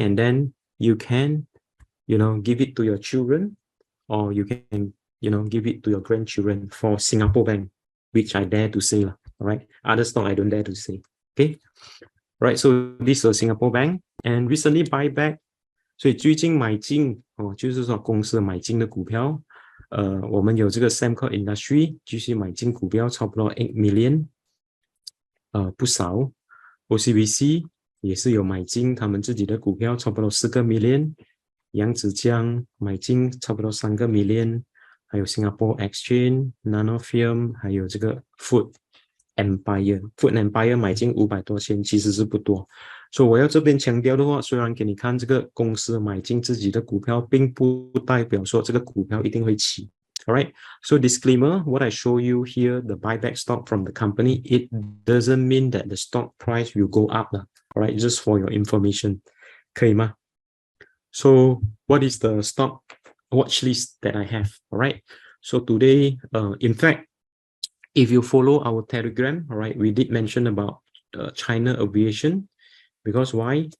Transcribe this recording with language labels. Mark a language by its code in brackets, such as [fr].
[en] And then you can, give it to your children, or you can, give it to your grandchildren for Singapore Bank, which I dare to say. All right. Other stock I don't dare to say. Okay. Right. So this is Singapore Bank, and recently buyback. [zh] 所以最近买进就是说公司买进的股票，我们有这个 Sembcorp Industry 继续买进股票，差不多8 million， 不少。 OCBC 也是有买进他们自己的股票，差不多4个 million。扬子江买进差不多3个 million， 还有 Singapore Exchange、Nanofilm， 还有这个 Food Empire 买进500多千，其实是不多。所以我要这边强调的话，虽然给你看这个公司买进自己的股票，并不代表说这个股票一定会起。 [en] Alright, so disclaimer, what I show you here, the buyback stock from the company, it doesn't mean that the stock price will go up. Alright, just for your information. [zh] 可以吗？ [en] So what is the stock watch list that I have? Alright, so today, in fact, if you follow our Telegram, alright, we did mention about China Aviation. Because why?